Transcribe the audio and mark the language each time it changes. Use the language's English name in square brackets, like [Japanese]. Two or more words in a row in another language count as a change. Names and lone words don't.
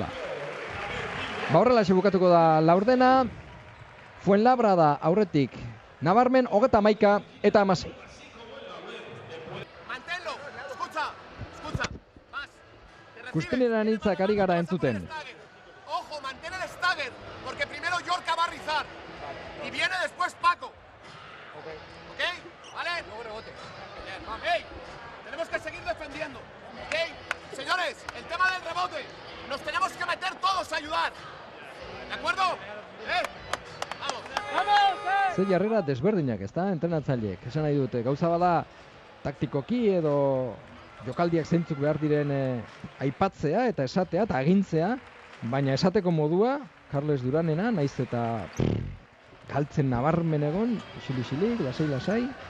[Basque] Ba horrela bukatuko da laurdena. Fuenlabrada aurretik nabarmen 31 eta 16. Kuspineran hitzak ari gara entzuten. [Spanish] Ojo, mantén el stagger, porque primero Yorka va a rizar. Y viene después Paco. ¿Ok? ¿Vale? Luego rebote. Bien, vamos. ¡Ey! Tenemos que seguir defendiendo. ¿Ok? Señores, el tema del rebote. Nos tenemos que meter todos a ayudar. ¿De acuerdo? Vamos. ¡Vamos! [Basque] Ze jarrera desberdinak, ez da, entrenatzaileek. Esan nahi dute, gauza bada taktikoki edo jokaldiak zeintzuk behar diren aipatzea eta esatea eta agintzea, baina esateko modua, Carles Duranena, naiz eta galtzen nabarmen egon, isilik, lasai.